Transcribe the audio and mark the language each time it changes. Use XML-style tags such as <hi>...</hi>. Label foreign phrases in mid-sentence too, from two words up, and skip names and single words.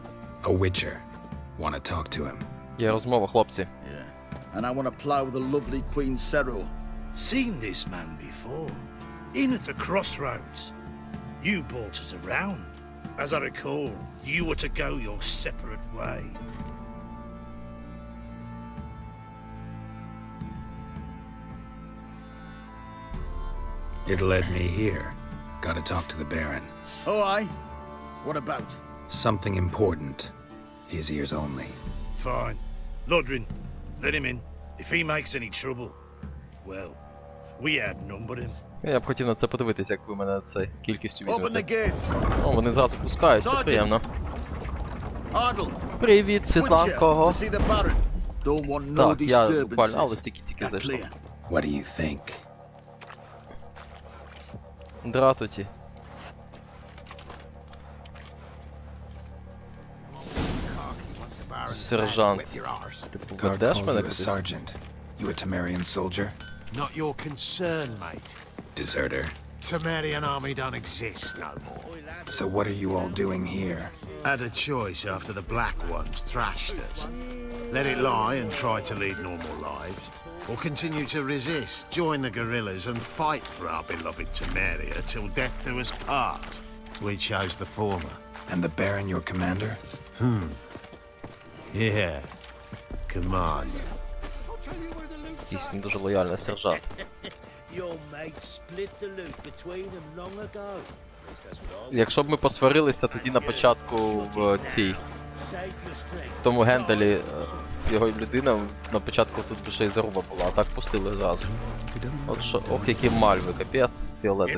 <en>A Witcher. Want to talk to him?</en> <uk>Є розмова, хлопці.</uk> <en>Yeah. And I want to plow the lovely Queen Cero. Seen this man before. In at the crossroads. You brought us around. As I recall, you were to go your separate way. It led me here. Gotta talk to the Baron. Oh, aye? What about? Something important. His ears only. Fine. Lodrin, let him in. If he makes any trouble, well, we outnumber him.</en> <uk>Я б хотів на це подивитися, як ви мене це кількістю</uk> <en>Open the</en> <uk>візьмете.</uk> <en>gate.</en> <uk>О, вони зразу пускають, це приємно.</uk> <en>Ardle.</en> <uk>Привіт, Світланкого.</uk> <en>See the Baron. Don't want no</en> <uk>Так, я буквально, але</uk> <en>disturbances.</en> <uk>тільки</uk> <en>That</en> <uk>зайшов.</uk> <en>clear? What do you think?</en> <uk>Дратуті. Сержант. Типу,</uk> <en>Guard</en> <uk>ведеш</uk> <en>called</en> <uk>мене</uk> <en>you a</en> <uk>кудись?</uk> <en>sergeant. You a Temerian soldier? Not your concern, mate. Deserter. Temerian army don't exist no more. So what are you all doing here? Had a choice after the Black Ones thrashed us. Let it lie and try to lead normal lives, or continue to resist, join the guerrillas and fight for our beloved Temeria till death do us part. We chose the former. And the Baron your commander? Yeah. Commander.</en> <uk>Якийсь не дуже лояльний сержант.</uk> <en>Your mate split the loot between them long ago.</en> <uk>Якщо б ми посварилися тоді на початку в цій,</uk> <en>Save your strength.</en> <uk>в тому генделі з його людиною, на початку тут би ще й заруба була, а так пустили зразу. От що, ох, які мальви, капець, фіолетові.</uk>